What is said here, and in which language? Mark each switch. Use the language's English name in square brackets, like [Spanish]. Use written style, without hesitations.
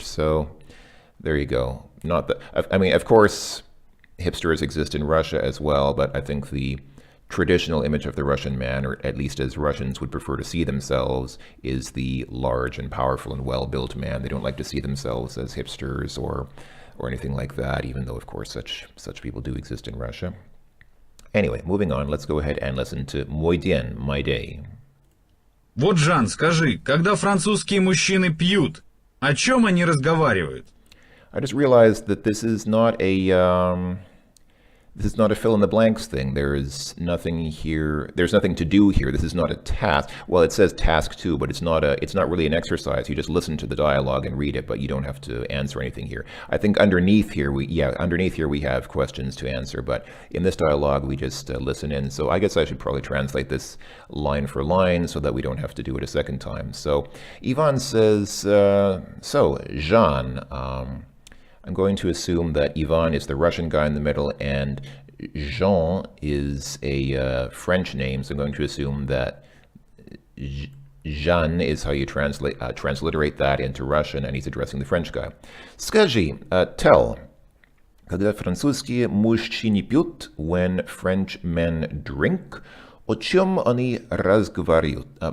[English] So there you go. Not that, I mean, of course, hipsters exist in Russia as well, but I think the traditional image of the Russian man, or at least as Russians would prefer to see themselves, is the large and powerful and well-built man. They don't like to see themselves as hipsters or anything like that, even though, of course, such people do exist in Russia. Anyway, moving on, let's go ahead and listen to [Russian] Мой день, [English] my day. [Russian] Вот, Жан, скажи, когда французские мужчины пьют, о чем они разговаривают? [English] I just realized that this is not a fill in the blanks thing. There is nothing here. There's nothing to do here. This is not a task. Well, it says task 2, but it's not really an exercise. You just listen to the dialogue and read it, but you don't have to answer anything here. I think underneath here we have questions to answer, but in this dialogue we just listen in. So I guess I should probably translate this line for line so that we don't have to do it a second time. So Ivan says, so Jean, I'm going to assume that Ivan is the Russian guy in the middle and Jean is a French name, so I'm going to assume that Jean is how you transliterate that into Russian, and he's addressing the French guy. [Russian] Скажи, [English] tell, [Russian] когда французские мужчины пьют, [English] when French men drink, [Russian] о чем они разговаривают?